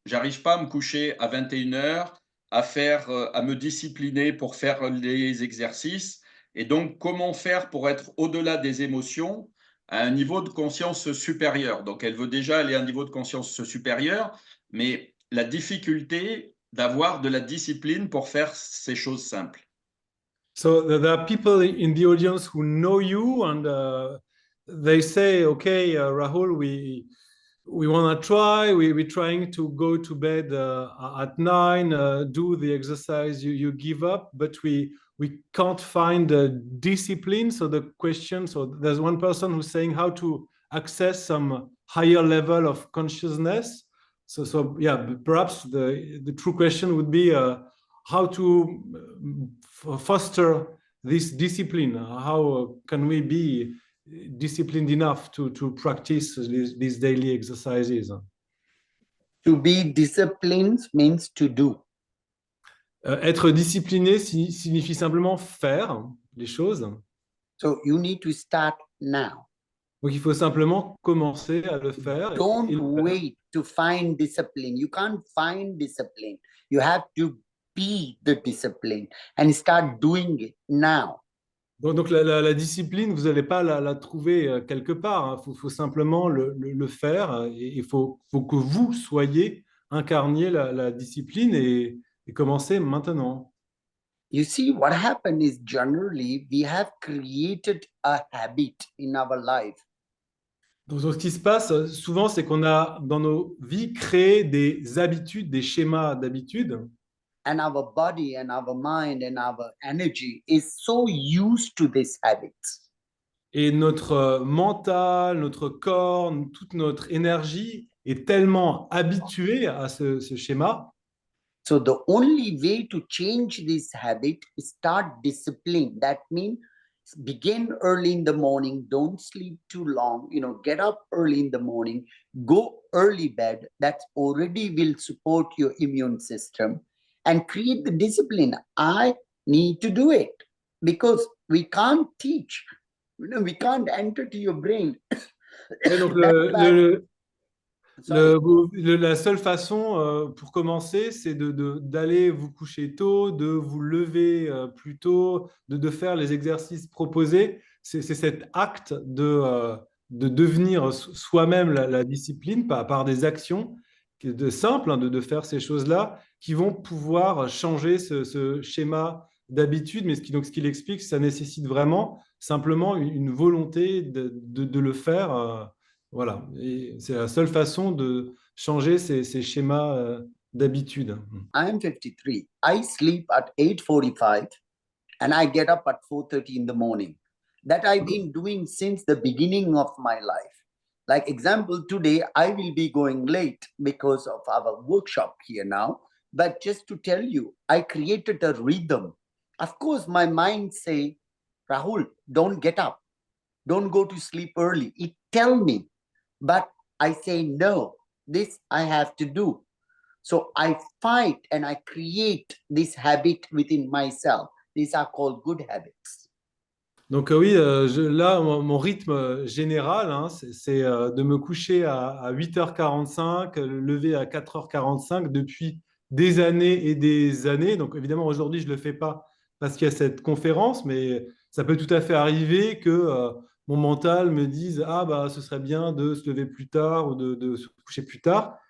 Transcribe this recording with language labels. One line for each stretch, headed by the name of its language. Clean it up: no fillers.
French: J'arrive pas à me coucher à 21 heures, à me discipliner pour faire les exercices. Et donc, comment faire pour être au-delà des émotions à un niveau de conscience supérieur? Donc, elle veut déjà aller à un niveau de conscience supérieur, mais la difficulté d'avoir de la discipline pour faire ces choses simples.
English: So there are people in the audience who know you and they say, okay, Rahul, we want to try. We're trying to go to bed at 9, do the exercise you give up, but we can't find discipline. So the question, so there's one person who's saying how to access some higher level of consciousness. So yeah, perhaps the true question would be how to foster this discipline. How can we be disciplined enough to practice these daily exercises? To be disciplined means to do.
French: Être discipliné signifie simplement faire les choses.
English: So you need to start now.
French: Donc il faut simplement commencer à le faire.
English: Don't wait to find discipline. You can't find discipline. You have to be the discipline and start doing it now.
French: Donc la discipline, vous n'allez pas la trouver quelque part. Il faut simplement le faire. Et il faut que vous soyez incarniez la discipline et commencez maintenant.
English: You see, what happened is generally we have created a habit in our life.
French: Donc ce qui se passe souvent, c'est qu'on a dans nos vies créé des habitudes, des schémas d'habitude.
English: And our body and our mind and our energy is so used to this habit.
French: Et notre mental, notre corps, toute notre énergie est tellement habituée à ce schéma.
English: So the only way to change this habit is start discipline. That means begin early in the morning, don't sleep too long, get up early in the morning, go early bed. That already will support your immune system and create the discipline. I need to do it because we can't teach. We can't enter to your brain.
French: Et donc la seule façon pour commencer, c'est d'aller vous coucher tôt, de vous lever plus tôt, de faire les exercices proposés. C'est cet acte de devenir soi-même la discipline par des actions simples, de faire ces choses-là qui vont pouvoir changer ce schéma d'habitude. Mais ce qu'il explique, ça nécessite vraiment simplement une volonté de le faire. Voilà, et c'est la seule façon de changer ces schémas d'habitude.
English: I am 53. I sleep at 8:45 and I get up at 4:30 in the morning. That I've been doing since the beginning of my life. Like example, today I will be going late because of our workshop here now. But just to tell you, I created a rhythm. Of course, my mind say, Rahul, don't get up. Don't go to sleep early. It tell me. But I say, no, this I have to do. So I fight and I create this habit within myself. These are called good habits.
French: Donc oui, là, mon rythme général, hein, c'est de me coucher à 8h45, lever à 4h45 depuis des années et des années. Donc évidemment, aujourd'hui, je ne le fais pas parce qu'il y a cette conférence, mais ça peut tout à fait arriver que mon mental me dise, ah bah, ce serait bien de se lever plus tard ou de se coucher plus tard.